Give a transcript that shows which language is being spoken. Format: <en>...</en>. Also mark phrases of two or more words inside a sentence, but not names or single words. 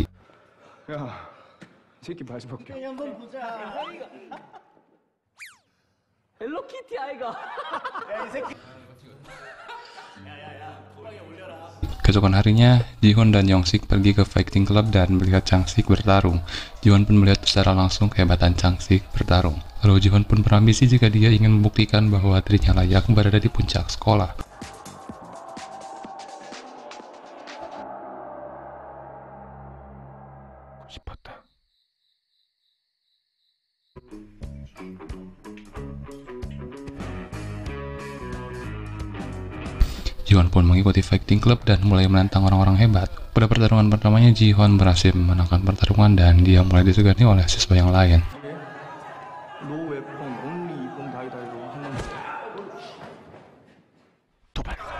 <ko>야, 이 새끼 바지 벗겨. 한번 보자. 헬로키티 아이가. 야이 새끼.</ko> <id>Keesokan harinya, Ji-Hon dan Yong-sik pergi ke</id> <en>fighting club</en> <id>dan melihat Chang-sik bertarung. Ji-Hon pun melihat secara langsung kehebatan Chang-sik bertarung. Lalu Ji-Hon pun berambisi jika dia ingin membuktikan bahwa dirinya layak berada di puncak sekolah.</id> <ko>싶었다.</ko> <id>Ji-Hon pun mengikuti</id> <en>fighting club</en> <id>dan mulai menantang orang-orang hebat. Pada pertarungan pertamanya, Ji-Hon berhasil memenangkan pertarungan dan dia mulai disegani oleh siswa yang lain.</id> <en>no weapon only</en> <ko>이쁨 다이다이로 한번 도발.</ko>